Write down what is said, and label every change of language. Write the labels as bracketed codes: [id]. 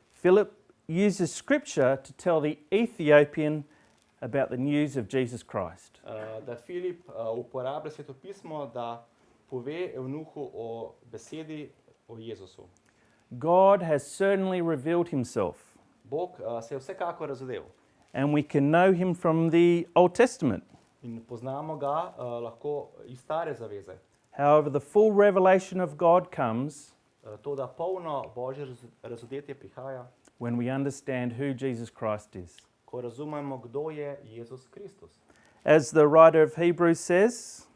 [en] Philip uses scripture to tell the Ethiopian about the news of Jesus Christ. [sl] da Filip uporablja svetopismo, da pove evnuhu o besedi o Jezusu. [en] God has certainly revealed himself, [sl] Bog se je vsekako razodel [en] and we can know him from the Old Testament. [sl] in poznamo ga lahko iz stare zaveze. [en] However, the full revelation of God comes [sl] To, da polno Božje razodetje prihaja, [en] when we understand who Jesus Christ is. [sl] ko razumemo, kdo je Jezus Kristus. [en] As the writer of Hebrews says,